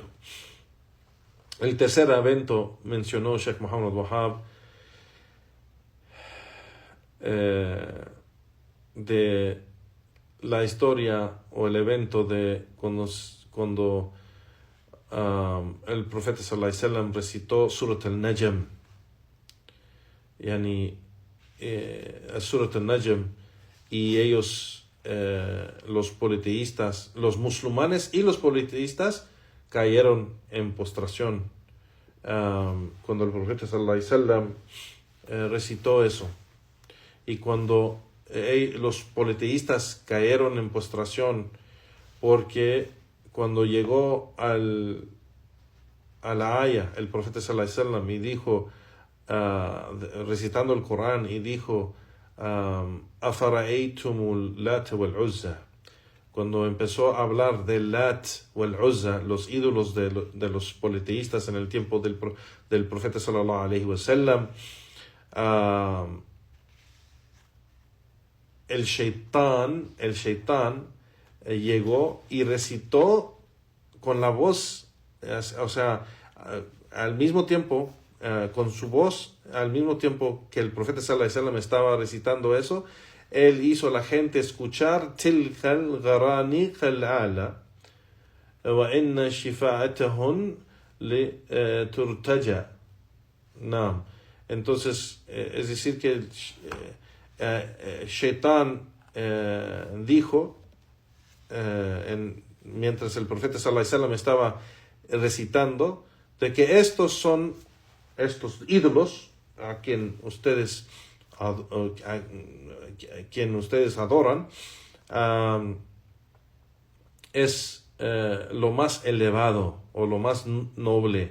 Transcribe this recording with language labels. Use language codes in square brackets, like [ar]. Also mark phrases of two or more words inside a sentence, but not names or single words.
[es] El tercer evento mencionó Sheikh Muhammad Wahab de la historia o el evento de cuando el profeta [ar] صلى الله عليه وسلم [es] recitó Surat al-Najm, Surat al-Najm, y ellos, los politeístas, los musulmanes y los politeístas cayeron en postración cuando el profeta [ar] صلى الله عليه وسلم [es] recitó eso. Y cuando los politeístas cayeron en postración, porque cuando llegó a la haya, el profeta [ar] صلى الله عليه وسلم, [es] y dijo, recitando el Corán, y dijo, [ar] أفرأيتم اللات والعزى, [es] cuando empezó a hablar del [ar] اللات والعزى, [es] los ídolos de los politeístas en el tiempo del profeta [ar] صلى الله عليه وسلم, [es] el Shaitán llegó y recitó con la voz, o sea, al mismo tiempo, con su voz, al mismo tiempo que el profeta [ar] صلى الله عليه وسلم [es] estaba recitando eso, él hizo a la gente escuchar [ar] تلك الغرانيق العلى وإن شفاعتهن لترتجى. [es] No. Entonces, es decir que Shaitán dijo, mientras el profeta [ar] صلى الله عليه وسلم [es] estaba recitando, de que estos ídolos a quien ustedes adoran, es lo más elevado o lo más noble.